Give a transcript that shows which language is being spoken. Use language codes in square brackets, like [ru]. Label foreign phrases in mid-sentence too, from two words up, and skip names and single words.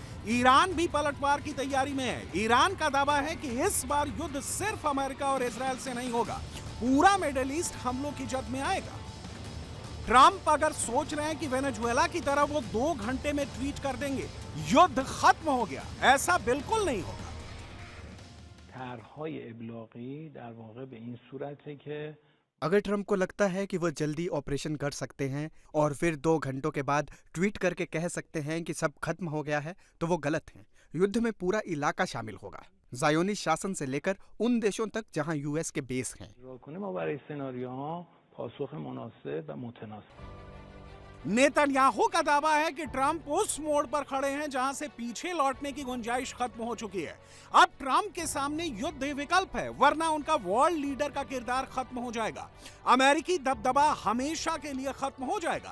[hi] ईरान भी पलटवार की तैयारी में है। ईरान का दावा है कि इस बार युद्ध सिर्फ अमेरिका और इजरायल से नहीं होगा, पूरा मिडिल ईस्ट हमलों की जद में आएगा। ट्रंप अगर सोच रहे हैं कि वेनेजुएला की तरह वो 2 घंटे में ट्वीट कर देंगे युद्ध खत्म हो गया, ऐसा बिल्कुल नहीं होगा। [fa] طرح‌های ابلاغی در واقع به این صورته که [hi] अगर ट्रंप को लगता है कि वो जल्दी ऑपरेशन कर सकते हैं और फिर 2 घंटों के बाद ट्वीट करके कह सकते हैं कि सब खत्म हो गया है, तो वो गलत हैं। युद्ध में पूरा इलाका शामिल होगा, ज़ायोनी शासन से लेकर उन देशों तक जहां यूएस के बेस हैं। [fa] کنیم ما برای سناریوها پاسخ مناسب و متناسب [hi] नेतन्याहू का दावा है कि ट्रंप उस मोड़ पर खड़े हैं जहां से पीछे लौटने की गुंजाइश खत्म हो चुकी है। अब ट्रंप के सामने युद्ध ही विकल्प है, वरना उनका [en] world leader [hi] का किरदार खत्म हो जाएगा। अमेरिकी दबदबा हमेशा के लिए खत्म हो जाएगा।